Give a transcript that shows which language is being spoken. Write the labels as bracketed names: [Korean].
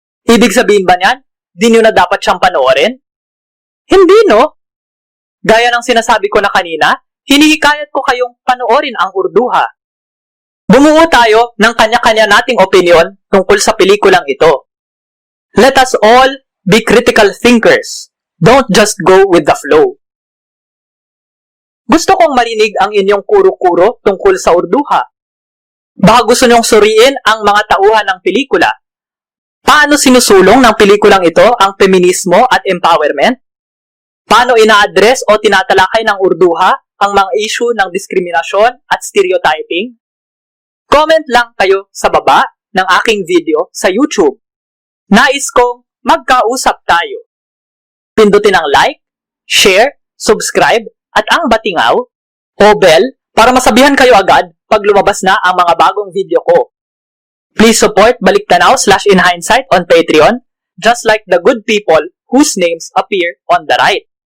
[Filipino] Ibig sabihin ba niyan, di nyo na dapat siyang panoorin? Hindi, no? Gaya ng sinasabi ko na kanina, hinihikayat ko kayong panoorin ang Urduja. Bumuo tayo ng kanya-kanya nating opinion tungkol sa pelikulang ito. [English] Let us all be critical thinkers. Don't just go with the flow. [Filipino] Gusto kong marinig ang inyong kuro-kuro tungkol sa Urduja. Baka gusto niyong suriin ang mga tauhan ng pelikula. Paano sinusulong ng pelikulang ito ang feminismo at empowerment? Paano ina-address o tinatalakay ng Urduja ang mga issue ng diskriminasyon at stereotyping? Comment lang kayo sa baba ng aking video sa YouTube. Nais kong magkausap tayo. Pindutin ang like, share, subscribe, at ang batingaw o bell para masabihan kayo agad pag lumabas na ang mga bagong video ko. [English] Please support Balik Tanaw / In Hindsight on Patreon, just like the good people whose names appear on the right.